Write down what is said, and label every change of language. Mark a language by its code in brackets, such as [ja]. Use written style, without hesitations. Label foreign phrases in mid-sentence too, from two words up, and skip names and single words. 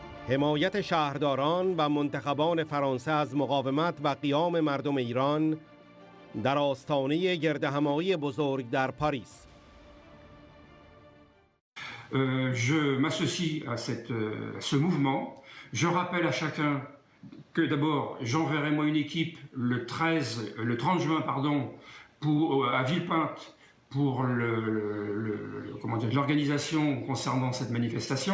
[fa] حمایت شهرداران و منتخبان فرانسه از مقاومت و قیام مردم ایران در آستانه گردهمایی بزرگ در پاریس. [fr] Je m'associe à ce mouvement. Je rappelle à chacun que d'abord, j'enverrai moi une équipe le 30 juin à Villepinte pour l'organisation concernant cette manifestation.